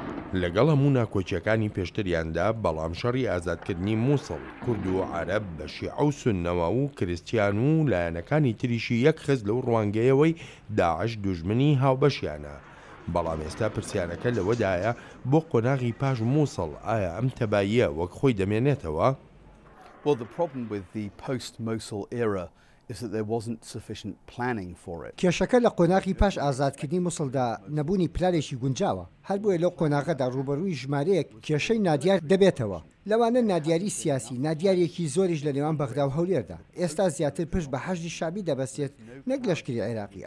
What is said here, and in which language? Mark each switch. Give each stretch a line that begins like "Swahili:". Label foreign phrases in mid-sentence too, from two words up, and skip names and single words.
Central Kurdish: لەگەڵ هەموو ناکۆچیەکانی پێشتریاندا بەڵام شەڕی ئازادکردنی مووسڵ کورد و عەرەب بە شیعە و سوننەوە و کریستیان و لایەنەکانی تریشی یەک خز لەو ڕوانگەیەوەی داعش دوژمنی هاوبەشیانە. بەڵام ئێستا پرسیارەکە لەوەدایە بۆ قۆناغی پاش مووسڵ ئایا ئەم تەباییە وەک خۆی دەمێنێتەوە؟
English: Well, the problem with the post-Mosul era is that there wasn't sufficient planning for it.
Central Kurdish: کێشەکە لە قۆناغی پاش ئازادکردنی مووسڵدا نەبوونی پلانێکی گونجاوە، هەر بۆیە لەو قۆناغەدا ڕوبەڕووی ژمارەیەک کێشەی نادیار دەبێتەوە. لەوانە نادیاری سیاسی، نادیارێکی زۆریش لە نێوان بەغدا و هەولێردا. ئێستا زیاتر پشت بە حەشدی شعبی دەبەستێت نەک لەشکری عێراقی.